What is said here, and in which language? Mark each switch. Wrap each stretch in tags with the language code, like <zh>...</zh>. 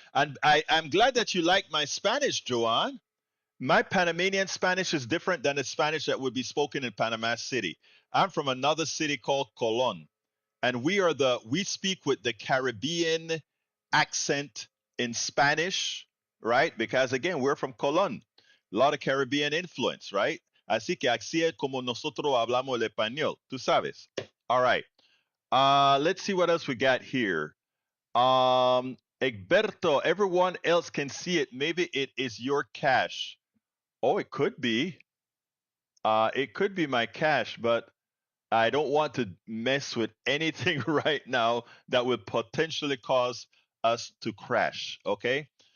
<en>And I'm glad that you like my Spanish, Joanne. My Panamanian Spanish is different than the Spanish that would be spoken in Panama City. I'm from another city called Colon, and we speak with the Caribbean accent in Spanish, right? Because again, we're from Colon, a lot of Caribbean influence, right?</en> <es>Así que así es como nosotros hablamos el español, tú sabes.</es> <en>All right. Let's see what else we got here. Egberto, everyone else can see it. Maybe it is your cache. Oh, it could be. It could be my cash, but I don't want to mess with anything right now that would potentially cause us to crash. Okay.</en>